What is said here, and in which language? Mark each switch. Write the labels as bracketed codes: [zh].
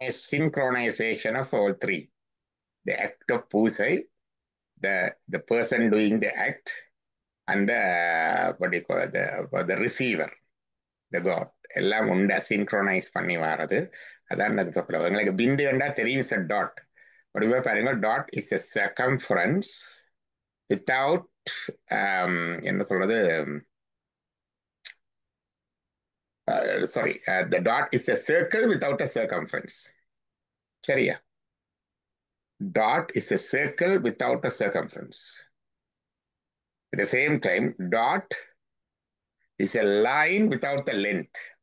[en] synchronization of all three: the act of puja, the person doing the act, and the what do you call it, the receiver, the god, [ta] எல்லாம் உண்டா synchronise பண்ணி வர்றது. அதான் அது சொல்றது. உங்களுக்கு பிந்து கண்டா தெரியும் சார் டாட். வடிவா பாருங்க, [en] dot is a circumference without [ta] என்ன சொல்றது, [en] sorry, the dot is a circle without a circumference. [ta] சரியா? [en] Dot is a circle without a circumference. At the same time, dot is a line without the length.